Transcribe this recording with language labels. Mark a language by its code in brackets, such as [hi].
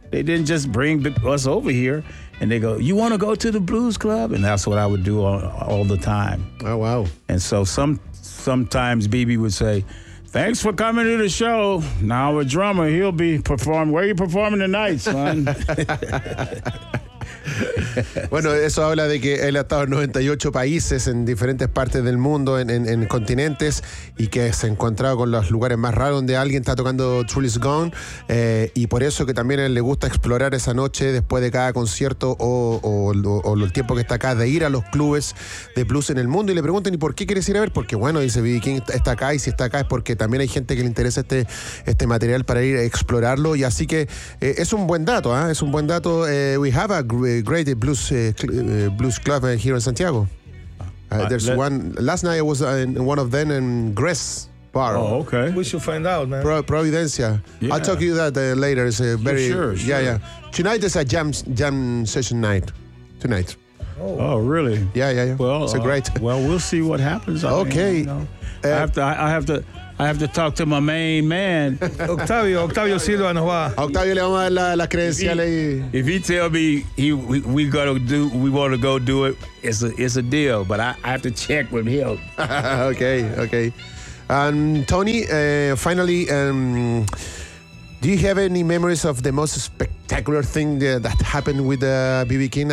[en] They didn't just bring us over here. And they go, you want to go to the blues club? And that's what I would do all the time. Oh, wow. And so sometimes BB would say, thanks for coming to the show. Now a drummer, he'll be performing. Where are you performing tonight, son? [es] Bueno, eso habla de que él ha estado en 98 países, en diferentes partes del mundo, en continentes, y que se ha encontrado con los lugares más raros donde alguien está tocando Truly's Gone, y por eso que también a él le gusta explorar esa noche después de cada concierto o el tiempo que está acá, de ir a los clubes de blues en el mundo. Y le preguntan, ¿y por qué quieres ir a ver? Porque bueno, dice B.B. King, está acá, y si está acá es porque también hay gente que le interesa este material para ir a explorarlo. Y así que es un buen dato, ¿eh? Es un buen dato. [en] We have a great blues club here in Santiago. Last night I was in one of them in Gress Bar. Oh, okay. We should find out, man. Providencia. Yeah. I'll talk to you that later. It's a very... Sure. Tonight is a jam session night. Tonight. Oh, really? Yeah. Well, it's a great... Well, we'll see what happens. Okay. I have to talk to my main man. [es] Octavio Silva nos va. Octavio le vamos a dar la credencial ahí. [en] If he tell me we want to go do it, it's a deal, but I have to check with him. Okay. And Tony, finally, do you have any memories of the most spectacular thing that happened with B.B. King?